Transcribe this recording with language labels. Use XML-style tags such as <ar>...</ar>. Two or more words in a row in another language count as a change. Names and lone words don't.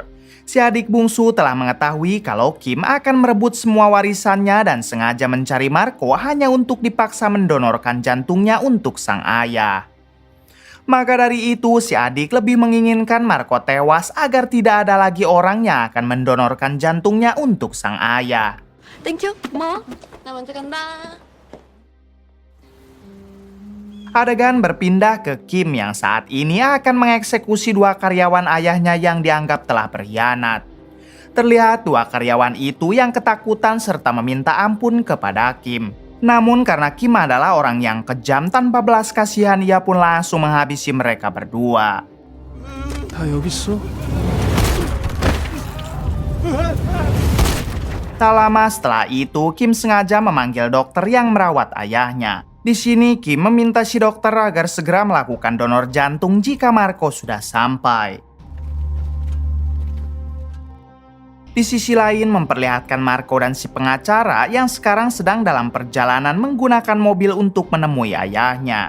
<id>Si adik bungsu telah mengetahui kalau Kim akan merebut semua warisannya dan sengaja mencari Marco hanya untuk dipaksa mendonorkan jantungnya untuk sang ayah. Maka dari itu, si adik lebih menginginkan Marco tewas agar tidak ada lagi orang yang akan mendonorkan jantungnya untuk sang ayah.</id> <ko>땡큐. 고마워. 나 먼저 간다.</ko> <id>Adegan berpindah ke Kim yang saat ini akan mengeksekusi dua karyawan ayahnya yang dianggap telah berkhianat. Terlihat dua karyawan itu yang ketakutan serta meminta ampun kepada Kim. Namun karena Kim adalah orang yang kejam tanpa belas kasihan, ia pun langsung menghabisi mereka berdua.</id> <ko>다 여기 있어?</ko> <id>Tak lama setelah itu, Kim sengaja memanggil dokter yang merawat ayahnya. Di sini, Kim meminta si dokter agar segera melakukan donor jantung jika Marco sudah sampai. Di sisi lain, memperlihatkan Marco dan si pengacara yang sekarang sedang dalam perjalanan menggunakan mobil untuk menemui ayahnya.</id>